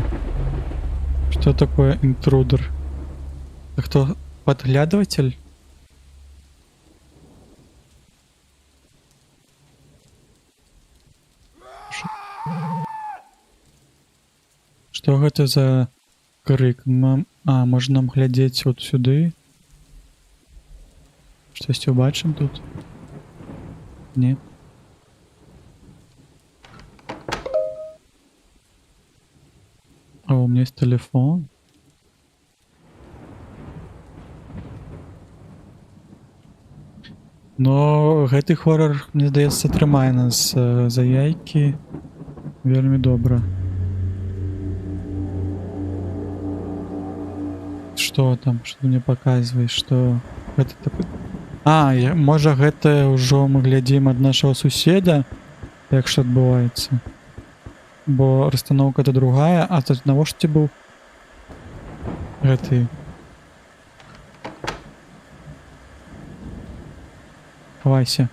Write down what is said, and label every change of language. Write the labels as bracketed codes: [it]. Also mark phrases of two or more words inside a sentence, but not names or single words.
[ru] Что такое интрудер? Это кто? Подглядыватель? Что это за крик? [be] Можна нам глядзець от сюды? Штосьці убачым тут? Не. [ru] А у меня есть телефон. [be] Но гэты хоррор, мне здаецца, трымае нас за яйкі вельмі добра. [ru] Что там? Что ты мне показываешь? Что это такое? [be] Можа гэта ўжо мы глядзім ад нашага суседа, як што адбываецца. Бо расстаноўка-то другая, а тут навошта быў гэты? Хавайся.